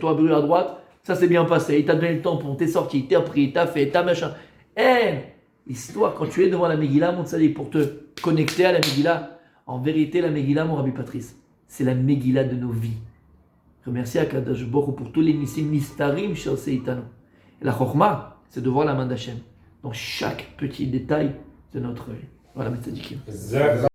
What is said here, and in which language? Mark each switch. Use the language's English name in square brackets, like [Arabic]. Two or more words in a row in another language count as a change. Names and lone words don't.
[French] Toi, bureau à droite, ça s'est bien passé. Il t'a donné le tampon, t'es sorti, t'es pris, t'as fait, t'as machin. L'histoire, quand tu es devant la Megillah, mon tzaddik, pour te connecter à la Megillah, en vérité, la Megillah, mon Rabbi Patrice, c'est la Megillah de nos vies. Remercie Akadosh Baruch Hu pour tous les [Hebrew] ניסים נסתרים שעושה איתנו. [French] Et la Chokhmah, c'est de voir la main d'Hachem dans chaque petit détail de notre vie. Voilà, mes tzadikim.